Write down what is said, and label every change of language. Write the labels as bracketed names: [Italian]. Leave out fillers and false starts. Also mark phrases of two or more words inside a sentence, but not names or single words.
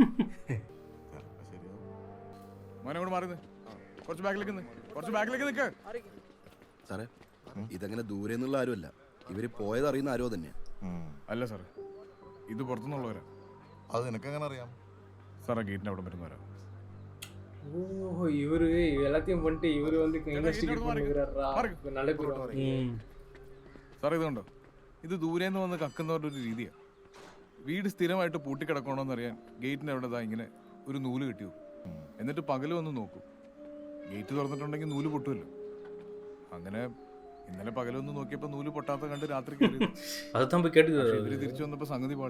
[Malayalam] മോനെ കൂടെ മാറുന്നത് കുറച്ച് ബാക്കിലേക്ക് നിൽക്ക്. സാറേ ഇതങ്ങനെ ദൂരെ നിന്നുള്ള ആരുമല്ല, ഇവര് പോയത് അറിയുന്ന ആരോ തന്നെയാ. അല്ല സാറേ, ഇത് പുറത്തുനിന്നുള്ളവരാ. അത് നിനക്കെങ്ങനെ അറിയാം? സാറേ ഗേറ്റിന് അവിടെ വരുന്നവരാ. [Tamil] ஓ இவரு எல்லாத்தையும் பண்ணிட்டு இவரு வந்து இன்வெஸ்டிகேட் பண்ணுகிறாரா நல்ல பேர். [Malayalam] സാറേ ഇത് കണ്ടോ, ഇത് ദൂരെ നിന്ന് വന്ന് കക്കുന്നവരുടെ ഒരു രീതിയാണ്. വീട് സ്ഥിരമായിട്ട് പൂട്ടിക്കിടക്കണമെന്ന് അറിയാൻ ഗേറ്റിന് അവിടെ ഇങ്ങനെ ഒരു നൂല് കിട്ടിയോ, എന്നിട്ട് പകല് വന്ന് നോക്കും. ഗേറ്റ് തുറന്നിട്ടുണ്ടെങ്കിൽ നൂല് പൊട്ടുമല്ലോ. അങ്ങനെ ഇന്നലെ പകലൊന്ന് നോക്കിയപ്പോ നൂല് പൊട്ടാത്ത കണ്ട് രാത്രി ഇവര് തിരിച്ചു വന്നപ്പോ സംഗതി പാളി.